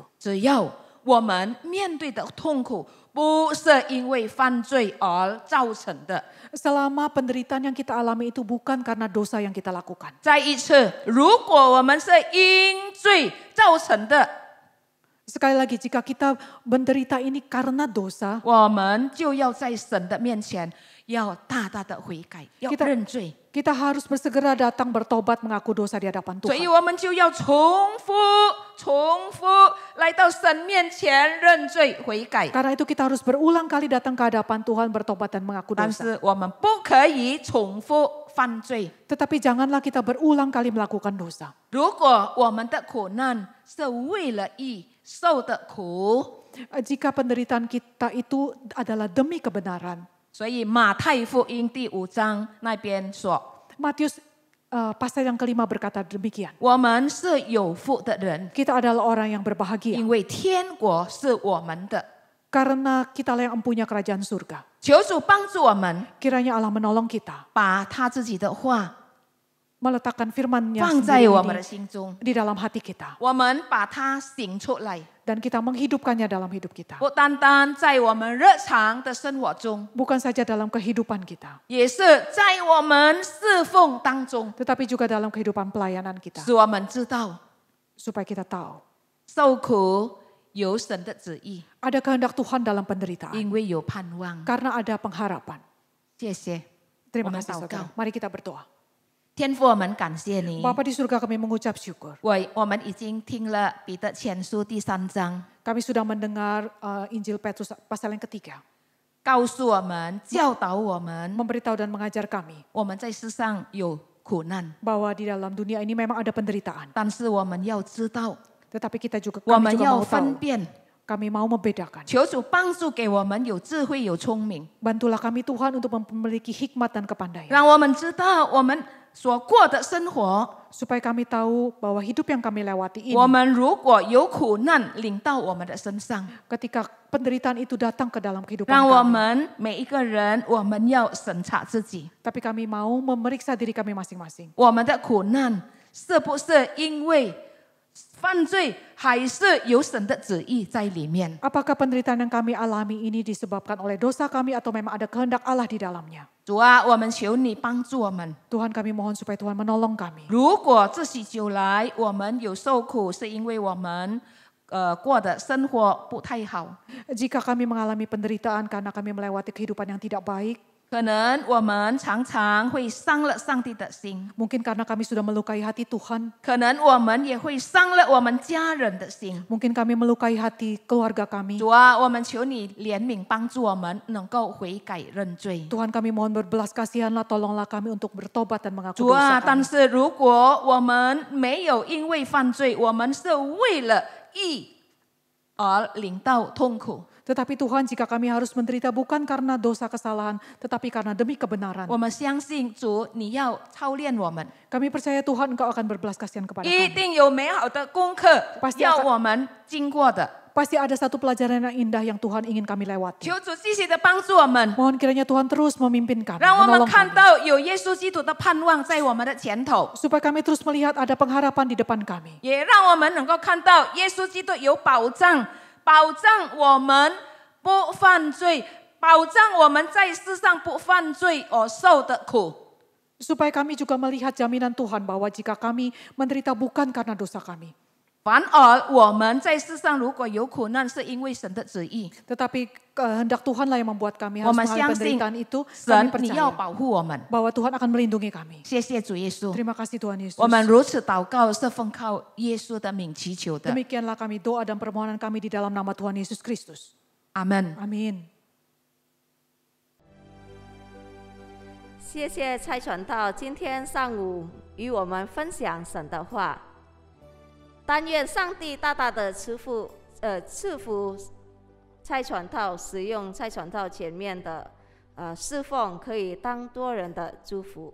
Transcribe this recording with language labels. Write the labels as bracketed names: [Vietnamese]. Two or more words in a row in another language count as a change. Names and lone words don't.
[Chinese] 只要我们面对的痛苦不是因为犯罪而造成的。 [Indonesian] Selama penderitaan yang kita alami itu bukan karena dosa yang kita lakukan. [Chinese] 再一次，如果我们是因罪造成的， [Indonesian] Sekali lagi, jika kita menderita ini karena dosa, [Chinese] 我们就要在神的面前要大大的悔改，要 [Indonesian] Kita- [Chinese] 认罪。 [Indonesian] kita harus bersegera datang bertobat mengaku dosa di hadapan [Chinese] 所以 [Indonesian] Tuhan. [Chinese] 我们就要重复来到神面前认罪悔改。 [Indonesian] Karena itu kita harus berulang kali datang ke hadapan Tuhan bertobat dan mengaku [Chinese] 但 [Indonesian] dosa. [Chinese] 是我们不可以重复犯罪。 [Indonesian] Tetapi janganlah kita berulang kali melakukan dosa. [Chinese] 如果我们的苦难是为了义受的苦， [Indonesian] Jika penderitaan kita itu adalah demi kebenaran. [Chinese] 所以马太福音第5章那边说， [Indonesian] Matius pasal yang kelima berkata demikian. [Chinese] 我们是有福的人， [Indonesian] Kita adalah orang yang berbahagia. [Chinese] 因为天国是我们的。 [Indonesian] Karena kitalah yang mempunyai kerajaan surga. [Chinese] 求主帮助我们， [Indonesian] Kiranya Allah menolong kita. [Chinese] 把他自己的话 [Indonesian] Meletakkan firman-Nya [Chinese] 放在 [Indonesian] sendiri [Chinese] 我们的 [Indonesian] ini [Chinese] 心中， [Indonesian] di dalam hati kita. [Chinese] 我们把它醒出来， [Indonesian] Dan kita menghidupkannya dalam hidup kita. [Chinese] 不单单在我们日常的生活中， [Indonesian] Bukan saja dalam kehidupan kita. [Chinese] 也是在我们侍奉当中， [Indonesian] Tetapi juga dalam kehidupan pelayanan kita. [Chinese] 使我们知道 [Indonesian] Supaya kita tahu. [Chinese] 受苦有神的旨意， [Indonesian] Ada kehendak Tuhan dalam penderitaan. [Chinese] 因为有盼望。 [Indonesian] Karena ada pengharapan. [Chinese] 谢谢， [Indonesian] Terima [Chinese] 我们 [Indonesian] kasih [Chinese] 祷 [Indonesian] saudara. [Chinese] 告。 [Indonesian] Mari kita berdoa. [Chinese] 天父，我们感谢你。 [Indonesian] Bapa di surga kami mengucap syukur. [Chinese] 我们已经听了彼得前书第3章， [Indonesian] Kami sudah mendengar Injil Petrus pasal yang ketiga. [Chinese] 告诉我们、教导我们， [Indonesian] Memberitahu dan mengajar kami [Chinese] 我们在世上有苦难， [Indonesian] bahwa di dalam dunia ini memang ada penderitaan. [Chinese] 但是我们要知道， [Indonesian] Tetapi kita juga [Chinese] 我 [Indonesian] kami [Chinese] 们 [Indonesian] juga [Chinese] 要 [Indonesian] mau [Chinese] 分 [Indonesian] tahu. [Chinese] 辨。 [Indonesian] Kami mau membedakan. [Chinese] 求主帮助给我们有智慧、有聪明， [Indonesian] Bantulah kami Tuhan untuk memiliki hikmat dan kepandaian. [Chinese] 让我们知道我们所过的生活， [Indonesian] Supaya kami tahu bahwa hidup yang kami lewati ini. [Chinese] 我们如果有苦难临到我们的身上， [Indonesian] Ketika penderitaan itu datang ke dalam kehidupan [Chinese] 让我 [Indonesian] kami. [Chinese] 们每一个人，我们要审查自己， [Indonesian] Tapi kami mau memeriksa diri kami masing-masing. [Chinese] 我们的苦难是不是因为犯罪，还是有神的旨意在里面？ [Indonesian] Apakah penderitaan yang kami alami ini disebabkan oleh dosa kami atau memang ada kehendak Allah di dalamnya? [Chinese] 主啊，我们求你帮助我们。 [Indonesian] Tuhan kami mohon supaya Tuhan menolong kami. [Chinese] 如果自喜久来，我们有受苦，是因为我们过的生活不太好。 [Indonesian] Jika kami mengalami penderitaan karena kami melewati kehidupan yang tidak baik, [Chinese] 可能我们常常会伤了上帝的心， [Indonesian] mungkin karena kami sudah melukai hati Tuhan, [Chinese] 可能我们也会伤了我们家人的心。 [Indonesian] mungkin kami melukai hati keluarga kami. [Chinese] 主啊，我们求你怜悯，帮助我们能够悔改认罪。 [Indonesian] Tuhan kami mohon berbelas kasihanlah, tolonglah kami untuk bertobat dan mengaku [Chinese] 主啊， [Indonesian] dosa [Chinese] 但 [Indonesian] kami. [Chinese] 是如果我们没有因为犯罪，我们是为了义而领到痛苦， [Indonesian] Tetapi Tuhan, jika kami harus menderita bukan karena dosa kesalahan, tetapi karena demi kebenaran. [Chinese] 我们相信主，你要操练我们， [Indonesian] Kami percaya Tuhan Engkau akan berbelas kasihan kepada [Chinese] 一 [Indonesian] kami. [Chinese] 定有美好的功课 [Indonesian] Pasti [Chinese] 要 [Indonesian] akan- [Chinese] 我们经过的。 [Indonesian] Pasti ada satu pelajaran yang indah yang Tuhan ingin kami lewati. [Chinese] 求主继续的帮助我们， [Indonesian] Mohon kiranya Tuhan terus memimpin kami, [Chinese] 让我们 [Indonesian] menolong [Chinese] 看 [Indonesian] kami. [Chinese] 到有耶稣基督的盼望在我们的前头， [Indonesian] Supaya kami terus melihat ada pengharapan di depan kami. [Chinese] 也让我们能够看到耶稣基督有保障，保障我们不犯罪，保障我们在世上不犯罪而受的苦。 [Indonesian] Supaya kami juga melihat jaminan Tuhan bahwa jika kami menderita bukan karena dosa kami. [Chinese] 反而我们在世上如果有苦难，是因为神的旨意。 [Indonesian] Tetapi kehendak Tuhanlah yang membuat kami [Chinese] 我 [Indonesian] harus [Chinese] 们 [Indonesian] mengalami [Chinese] 相信 [Indonesian] penderitaan itu. [Chinese] 神 [Indonesian] Kami [Chinese] 你要 [Indonesian] percaya [Chinese] 保护我们。 [Indonesian] bahwa Tuhan akan melindungi kami. [Chinese] 谢谢主耶稣， [Indonesian] Terima kasih Tuhan Yesus. [Chinese] 我们如此祷告是奉靠耶稣的名祈求的。 [Indonesian] Demikianlah kami doa dan permohonan kami di dalam nama Tuhan Yesus Kristus. [Chinese] 阿门。 [Indonesian] Amin. [Chinese] 谢谢蔡传道今天上午与我们分享神的话。但愿上帝大大的赐福蔡传道，使用蔡传道前面的侍奉，可以当多人的祝福。